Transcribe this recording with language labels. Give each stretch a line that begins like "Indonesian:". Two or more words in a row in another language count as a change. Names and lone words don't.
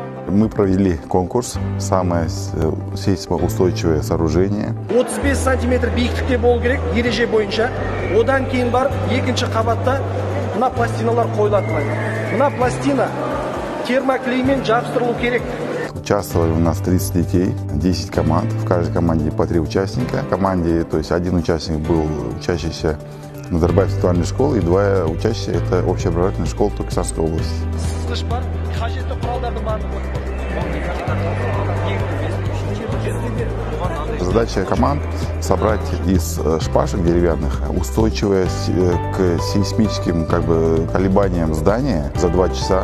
Russian: Мы провели конкурс «Самое сейсмоустойчивое сооружение».
Kazakh: 35 сантиметр биіктікте болу керек, ереже бойынша. Одан кейін барып, екінші қабатта мына пластиналар қойылады. Мына пластина термоклеймен жабыстырылу керек.
Russian: Участвовали у нас 30 детей, 10 команд. В каждой команде по 3 участника. В команде, то есть один участник был учащийся Назарбаев интеллектуальной школы и 2 учащихся – это общеобразовательная школа Туркестанской области. Задача команд – собрать из шпажек деревянных устойчивое к сейсмическим колебаниям здания за 2 часа.